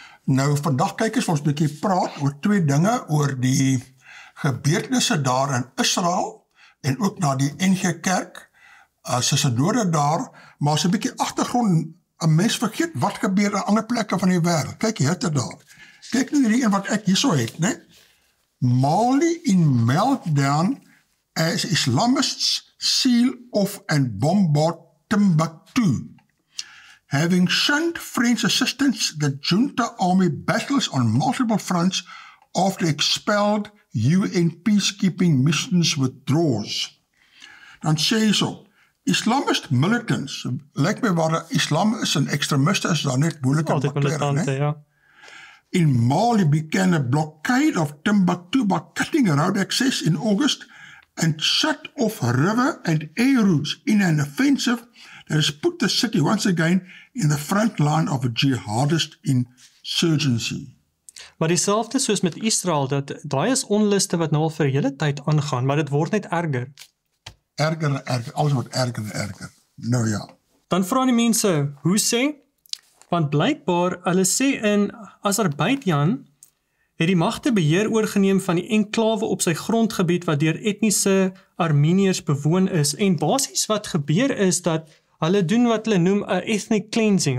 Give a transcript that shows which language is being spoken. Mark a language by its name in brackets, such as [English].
[Afrikaans] Nou, vandag kykers, ons 'n bietjie praat oor twee dinge, oor die gebeurtenisse daar in Israel en ook na die NG Kerk, se synode daar, maar as 'n bietjie agtergrond, 'n mens vergeet wat gebeur in ander plekke van die wêreld. Kyk hier te daar. Kyk nou hierdie een wat ek hierso het, né? [English] Mali in meltdown as Islamists seal off and bombard Timbuktu. Having shunned French assistance, the junta army battles on multiple fronts after expelled UN peacekeeping missions withdraws. [Afrikaans] Dan sê hy so, [English] Islamist militants, [Afrikaans] lyk my waar Islam is en extremiste is daar net moeilik aan militante, ja. [English] In Mali began a blockade of Timbuktu by cutting road access in August and shut off river and air routes in an offensive that has put the city once again in the front line of a jihadist insurgency. [Afrikaans] Maar dieselfde soos met Israel, dat daai is onluste wat nou al vir 'n hele tyd aangaan, maar dit word net erger. Erger en erger, alles word erger en erger. Nou ja. Dan vra die mense, hoe sê? Want blykbaar, hulle sê in Azerbeidzjan het die magte beheer oorgeneem van die enklawe op sy grondgebied wat deur etniese Armeniërs bewoon is, en basies wat gebeur is dat hulle doen wat hulle noem 'n [English] ethnic cleansing.